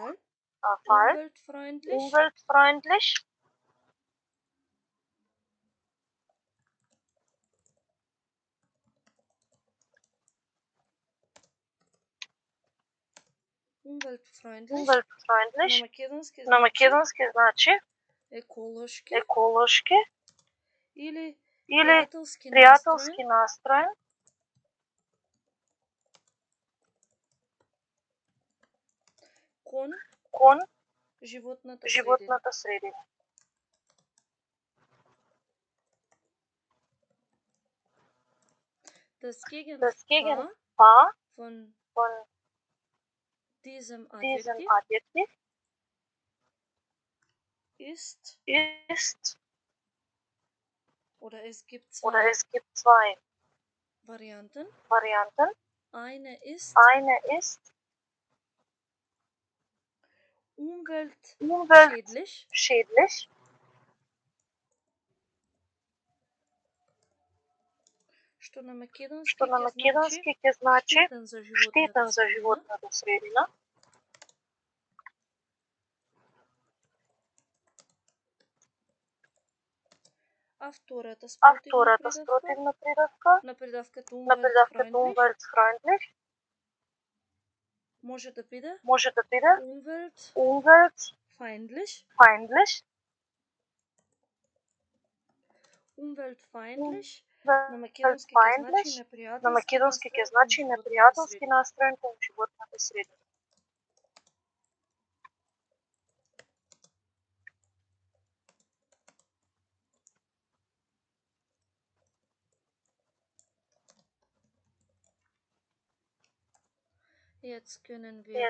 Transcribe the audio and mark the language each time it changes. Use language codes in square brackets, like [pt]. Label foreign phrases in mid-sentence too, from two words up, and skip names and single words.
[de] der Fall. Umweltfreundlich. Umweltfreundlich. Umweltfreundlich. Umweltfreundlich. [mk] На македонски На македонски значи еколошки или пријателски настроен. Кон животната средина. [de] Das Das Gegenpaar Gegenpaar von von diesem diesem Adjektiv ist oder es gibt zwei Varianten. Eine ist umweltschädlich. [mk] Што на Што на македонски ќе значи штетен за животната средина. А втората спротивна придавка на придавката umweltfreundlich може да биде umweltfeindlich. Umweltfeindlich на На македонски ќе значи непријателски настроен кон животната средина. [de] Jetzt können wir